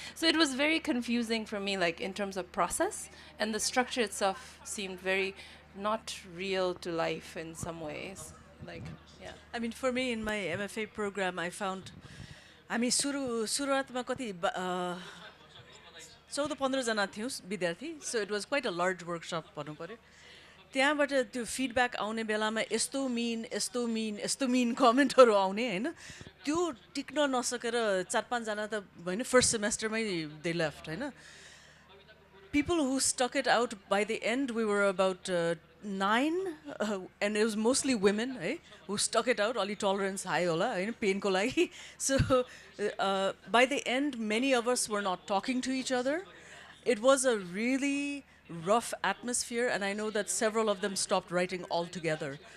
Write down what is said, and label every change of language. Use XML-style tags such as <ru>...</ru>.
<en>So it was very confusing for me, like in terms of process, and the structure itself seemed very not real to life in some ways. Like, yeah. I mean, for me in my MFA program, I found, I mean, सुरुवातमा कति 14-15 जना थियौं विद्यार्थी, so it was quite a large workshop भन्नु पर्यो.</en> <ne>त्यहाँबाट त्यो feedback आउने बेलामा यस्तो mean कमेन्टहरु आउने हैन, त्यो टिक्न नसकेर 4-5 जना त हैन first semester मै they left हैन.</ne> <en>People who stuck it out, by the end we were about 9 and it was mostly women, eh, who stuck it out. Alli tolerance high होला हैन pain को लागि. So by the end many of us were not talking to each other. It was a really rough atmosphere, and I know that several of them stopped writing altogether.</en>